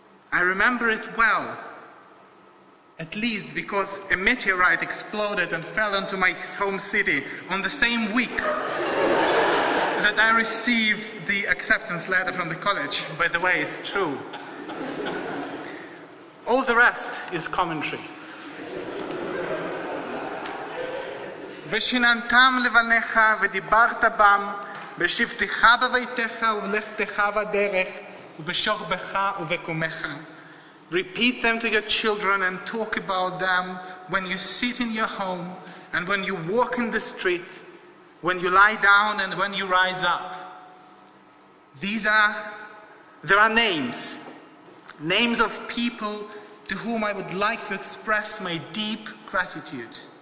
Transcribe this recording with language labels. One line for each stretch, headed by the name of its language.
English: I remember it well, at least because a meteorite exploded and fell onto my home city on the same week that I received the acceptance letter from the college. By the way, it's true. All the rest is commentary.
Hebrew: ושיננתם לבניך ודיברת בם בשבתך בביתך ובלכתך בדרך ובשוכבך ובקומך.
English: Repeat them to your children and talk about them when you sit in your home and when you walk in the street, when you lie down and when you rise up. There are names of people to whom I would like to express my deep gratitude.